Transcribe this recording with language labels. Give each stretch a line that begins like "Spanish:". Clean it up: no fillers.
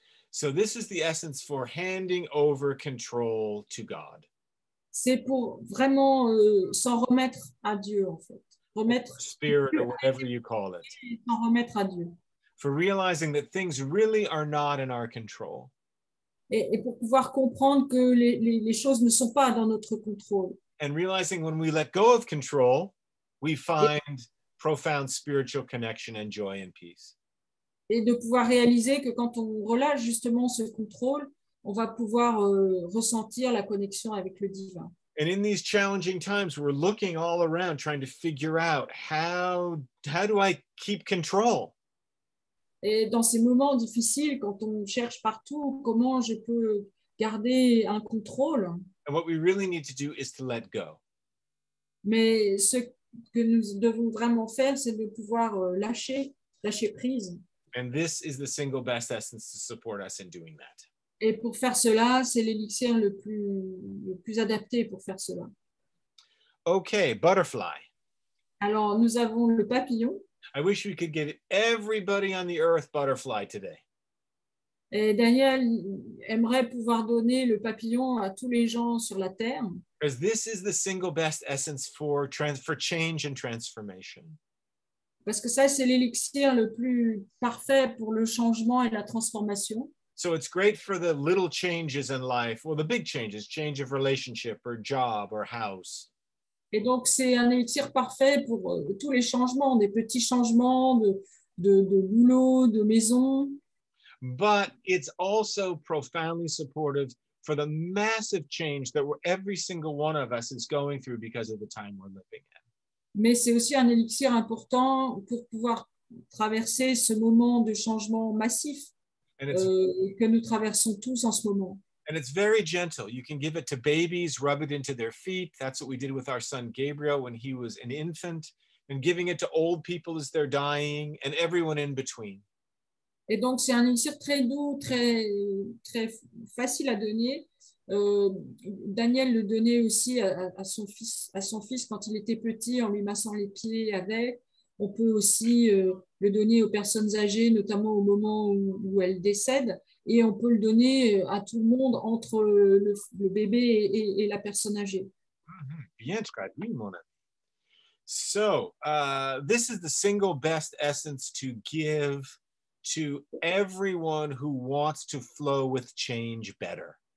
English: So this is the essence for handing over control to God.
French: C'est pour vraiment s'en remettre à Dieu, en fait. Remettre
English: Spirit or whatever you call it.
French: S'en remettre à Dieu.
English: For realizing that things really are not in our control.
French: Et pour pouvoir comprendre que les choses ne sont pas dans notre contrôle.
English: And realizing when we let go of control, we find profound spiritual connection and joy and peace.
French: Et de pouvoir réaliser que quand on relâche justement ce contrôle, on va pouvoir ressentir la connexion avec le divin.
English: And in these challenging times, we're looking all around trying to figure out how do I keep control?
French: Et dans ces moments difficiles, quand on cherche partout comment je peux garder un contrôle.
English: And what we really need to do is to let go.
French: Mais ce que nous devons vraiment faire, c'est de pouvoir lâcher prise.
English: And this is the single best essence to support us in doing that.
French: Et pour faire cela, c'est l'élixir le plus adapté pour faire cela.
English: Okay, butterfly.
French: Alors, nous avons le papillon.
English: I wish we could get everybody on the earth butterfly today.
French: Et Daniel aimerait pouvoir donner le papillon à tous les gens sur la terre.
English: Because this is the single best essence for change and transformation.
French: Parce que ça, c'est l'élixir le plus parfait pour le changement et la transformation.
English: So it's great for the little changes in life, well, the big changes, change of relationship or job or house.
French: Et donc, c'est un élixir parfait pour tous les changements, des petits changements de boulot, de maison.
English: But it's also profoundly supportive for the massive change that every single one of us is going through because of the time we're living in.
French: Mais c'est aussi un élixir important pour pouvoir traverser ce moment de changement massif que nous traversons tous en ce moment.
English: And it's very gentle. You can give it to babies, rub it into their feet. That's what we did with our son Gabriel when he was an infant, and giving it to old people as they're dying, and everyone in between.
French: Et donc, c'est un élixir très doux, très facile à donner. Daniel le donnait aussi à son fils quand il était petit, en lui massant les pieds avec. On peut aussi le donner aux personnes âgées, notamment au moment où elles décèdent. Et on peut le donner à tout le monde entre le bébé et la personne âgée. Bien traduit, mon ami.
English: So, this is the single best essence to give to everyone who wants to flow with change better.